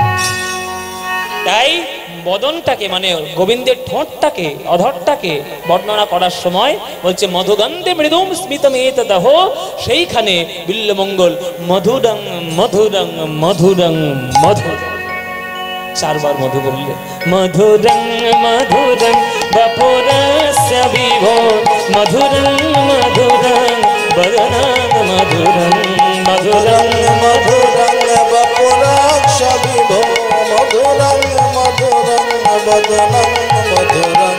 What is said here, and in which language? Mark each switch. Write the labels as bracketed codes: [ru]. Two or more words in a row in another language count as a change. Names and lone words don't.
[bn] তাই বদনটাকে মানে গোবিন্দের ঠোঁটটাকে, অধরটাকে বর্ণনা করার সময় বলছে [sa] মধুগন্ধে মৃদুম স্মিতমেতনঃ। [bn] সেইখানে বিল্লমঙ্গল [sa] মধুরং মধুরং মধুরং মধুর [bn] 4 বার মধু বললে। [sa] মধুরং মধুরং বপুরস্য বিভো, মধুরং মধুরং বদনং মধুরং, মধুরং মধুরং বপুরস্য বিভো, মধুরং মধুরং বদনং মধুরং।